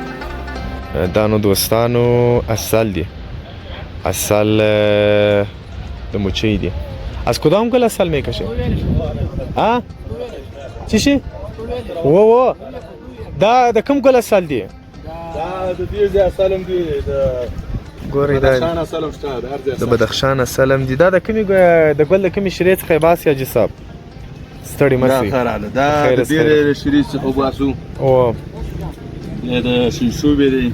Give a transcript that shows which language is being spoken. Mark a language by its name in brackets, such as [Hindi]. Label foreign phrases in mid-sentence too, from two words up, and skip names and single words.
[Pashto] دا نو دوستانو اصل دی اصل د مچۍ دي. [Persian] از کدام گل اصل میکشه؟ چی شي؟ [Pashto] و دا د کوم گل اصل دی؟ دا د دې اصل هم دی ګورئ دا د بدخشان اصل هم دی. دا د کومې د ګل د کومې شیرې څخه یې باسي حاجي صاحب؟ ستړي مه شئ. دا د ډېرې شیرې څخه وباسو. د شینشوبې دی.